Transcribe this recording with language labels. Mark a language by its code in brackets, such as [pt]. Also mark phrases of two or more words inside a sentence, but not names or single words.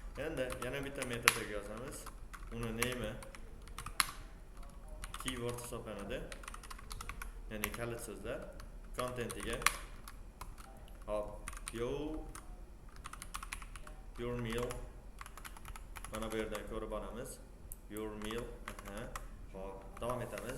[uz] Endi yana bitta metodga yozamiz. Uni [en] name keyword [uz] hisoblanadi. Ya'ni kalit so'zlar contentiga hop [en] your meal [uz] mana bu yerdan ko'rib olamiz. [en] Your meal [uz] hop davom etamiz.